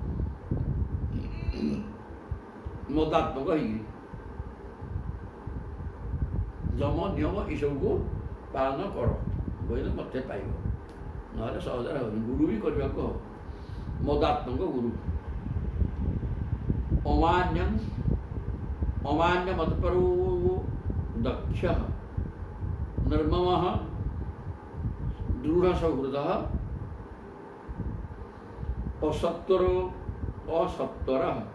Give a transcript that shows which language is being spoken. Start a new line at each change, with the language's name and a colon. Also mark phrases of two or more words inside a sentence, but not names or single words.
Odia: ମଦାତ୍ମକ ହେଇକି ଯମ ନିୟମ ଏସବୁକୁ ପାଳନ କର ବୋଇଲେ ମୋତେ ପାଇବ, ନହେଲେ ସହଜରେ ହେବନି। ଗୁରୁ ବି କରିବାକୁ ହବ। ମଦାତ୍ମକ ଗୁରୁ।
Sanskrit: ଅମାନ୍ୟଂ अमान्य मतपरो दक्ष निर्मम दृढ़ सौहृद असत्वर असत्वर